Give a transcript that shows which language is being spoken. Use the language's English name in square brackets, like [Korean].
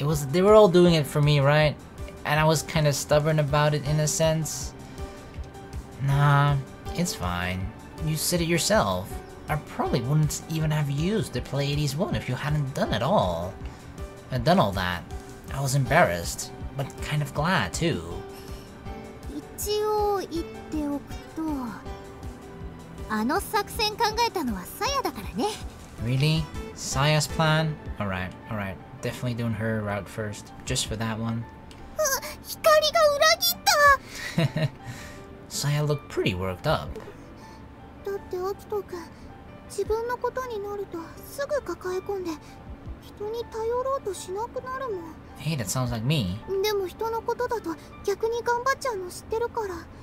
[English] They were all doing it for me, right? And I was kind of stubborn about it in a sense. Nah, it's fine. You said it yourself. I probably wouldn't even have used the Pleiades one if you hadn't done it all. Done all that. I was embarrassed, but kind of glad too. [Japanese] 一応言っておくとあの作戦考えたのはサヤだからね [English] Really? Saya's plan? Alright. Definitely doing her route first. Just for that one. [Japanese] 光が裏切った [English] Saya looked pretty worked up. [Japanese] だってアキト君自分のことになるとすぐ抱え込んで人に頼ろうとしなくなるもん [English] Hey, that sounds like me. [Japanese] でも人のことだと逆に頑張っちゃうの知ってるから